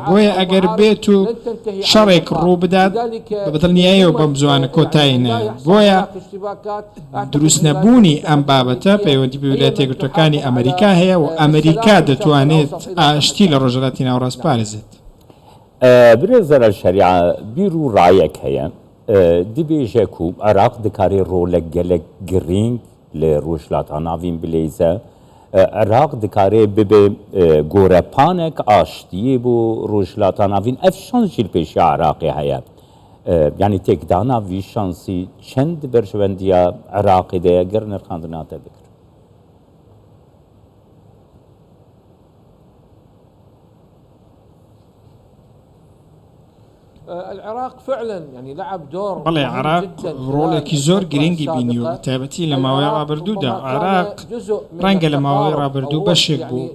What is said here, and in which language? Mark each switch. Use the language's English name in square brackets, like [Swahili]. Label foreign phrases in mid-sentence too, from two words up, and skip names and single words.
[Central Kurdish] بۆیە ئەگەر بێت و شەڕێک ڕوو بدات بە دڵنیاییەوە بەم زوانە کۆتایی نایێت. بۆیە دروست نەبوونی ئەم بابەتە پەیوەندی بە ویلایەتە یەکگرتوەکانی ئەمریکا هەیە و ئەمریکا دەتوانێت ئاشتی لە ڕۆژهەڵاتی ناوەڕاست پارێزێت. [Kurdish] برێزەرە شەریعە بیر و ڕایەک هەیە دibêje ku Iraq dikarê rolek gelek girîng li rojhilata navîn bilêze Iraq dikarê bibe gorepanek aştiyê bû rojhilata navîn ev şans jî li pêşiya Iraqê heye yanî têkdana vî şansî çend berjevendiya Iraqê de ye ger nirxandina te bikir. [Central Kurdish] بەڵێ عێراق ڕۆڵێکی زۆر گرنگی بینی و تایبەتی لە ماوەی ڕابردوودا عێراق ڕەنگە لە ماوەی ڕابردوو بەشێک بوو